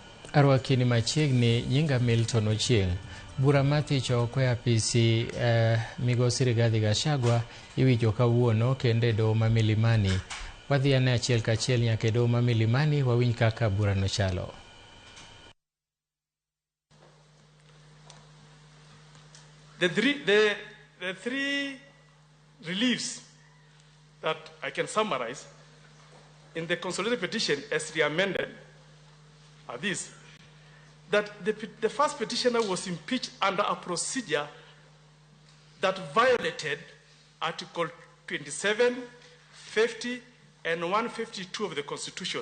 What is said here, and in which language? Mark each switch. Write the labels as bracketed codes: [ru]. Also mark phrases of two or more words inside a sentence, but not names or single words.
[luo] Arwakini machiegni nyinga Milton Ochieng. Bura mathicho kwe apisi migosi Rigathi Gachagua iwicho kawuono kende doho ma Milimani. Wadhi ane achiel kachiel nyaka doho ma Milimani wawinj kaka bura no chalo. [en] The three reliefs that I can summarize in the consolidated petition as re-amended are these: that the first petitioner was impeached under a procedure that violated Article 27, 50, and 152 of the Constitution.